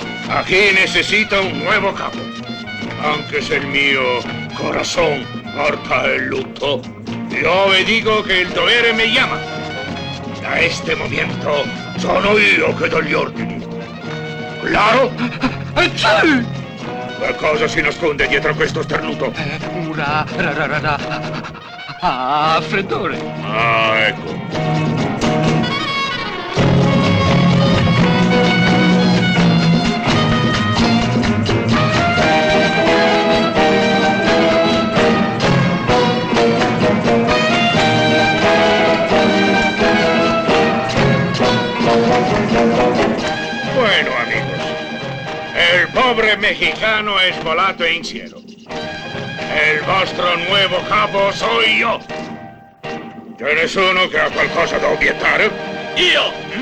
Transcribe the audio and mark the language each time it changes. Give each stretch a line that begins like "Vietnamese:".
Spanish: Aquí necesita un nuevo capo. Aunque es el mío corazón corta el luto, yo le digo que el
Italian: dovere
Spanish: me llama. Da este momento
Italian: sono io che do gli ordini.
Spanish: Claro?
Italian: Che cosa si nasconde dietro questo starnuto? Freddore. Ah, ecco.
Spanish: Bueno, amigos, el pobre mexicano es
Italian: volato
Spanish: en cielo. El
Italian: vostro
Spanish: nuevo capo soy yo.
Italian: ¿C'è nessuno che ha qualcosa da obiettare? Io!